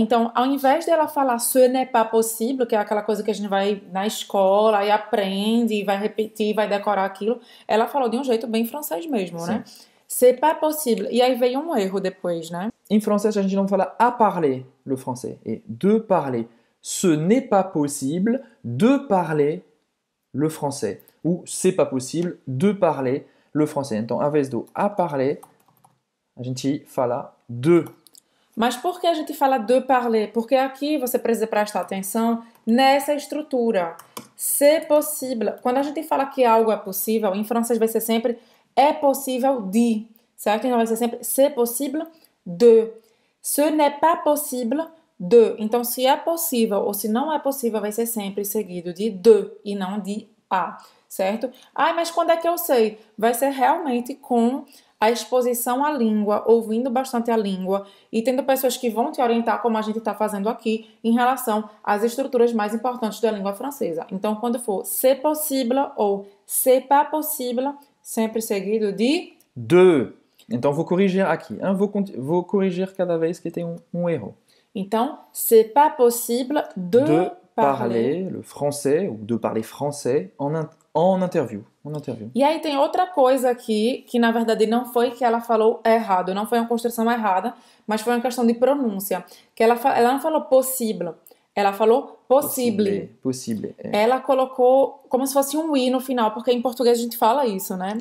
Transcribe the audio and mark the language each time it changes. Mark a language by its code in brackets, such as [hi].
[pt] Então, ao invés dela falar [fr] ce n'est pas possible, [pt] que é aquela coisa que a gente vai na escola e aprende, e vai repetir, vai decorar aquilo, ela falou de um jeito bem francês mesmo, Sim. né? [fr] C'est pas possible. [pt] E aí veio um erro depois, né? Em francês, a gente não fala [fr] à parler le français, [pt] é [fr] de parler. Ce n'est pas possible de parler le français. Ou c'est pas possible de parler le français. [pt] Então, ao invés do [fr] à parler, [pt] a gente fala de. Mas por que a gente fala [fr] de parler? [pt] Porque aqui você precisa prestar atenção nessa estrutura. [fr] C'est possible. [pt] Quando a gente fala que algo é possível, em francês vai ser sempre é possível de, certo? Então vai ser sempre [fr] c'est possible de. Ce n'est pas possible de. [pt] Então se é possível ou se não é possível vai ser sempre seguido de e não de a, certo? Mas quando é que eu sei? Vai ser realmente com a exposição à língua, ouvindo bastante a língua e tendo pessoas que vão te orientar, como a gente está fazendo aqui, em relação às estruturas mais importantes da língua francesa. Então, quando for [fr] c'est possible [pt] ou [fr] c'est pas possible, [pt] sempre seguido de [fr] de. [pt] Então, vou corrigir aqui. Vou corrigir cada vez que tem um erro. Então, [fr] c'est pas possible de parler le français ou de parler français en interview. [pt] E aí tem outra coisa aqui, que na verdade não foi que ela falou errado, não foi uma construção errada, mas foi uma questão de pronúncia. Que ela não falou possible, ela falou possible. [fr] Possible. É. [pt] Ela colocou como se fosse um i no final, porque em português a gente fala isso, né?